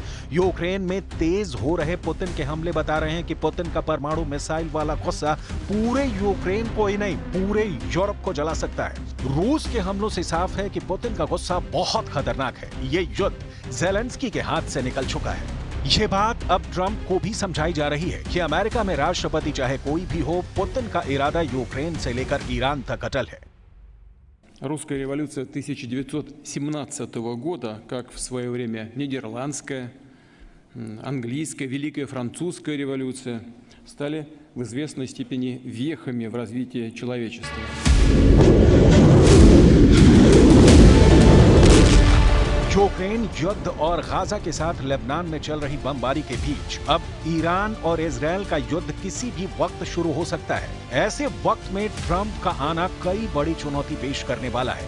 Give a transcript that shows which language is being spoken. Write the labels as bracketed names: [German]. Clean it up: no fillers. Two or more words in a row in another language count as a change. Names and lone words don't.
[Hindi] यूक्रेन में तेज हो रहे पुतिन के हमले बता रहे हैं कि पुतिन का परमाणु मिसाइल वाला गुस्सा पूरे यूक्रेन को ही नहीं पूरे यूरोप को जला सकता है। रूस के हमलों से साफ है कि पुतिन का गुस्सा बहुत खतरनाक है। ये युद्ध ज़ेलेंस्की के हाथ से निकल चुका है। ये बात अब ट्रंप को भी समझाई जा रही है कि अमेरिका में राष्ट्रपति चाहे कोई भी हो, पुतिन का इरादा यूक्रेन से लेकर ईरान तक अटल है। [Russian] Русская революция 1917 года, как в свое время нидерландская, английская, Великая французская революция, стали в известной степени вехами в развитии человечества. [Hindi] यूक्रेन युद्ध और गाजा के साथ लेबनान में चल रही बमबारी के बीच अब ईरान और इजरायल का युद्ध किसी भी वक्त शुरू हो सकता है। ऐसे वक्त में ट्रंप का आना कई बड़ी चुनौती पेश करने वाला है।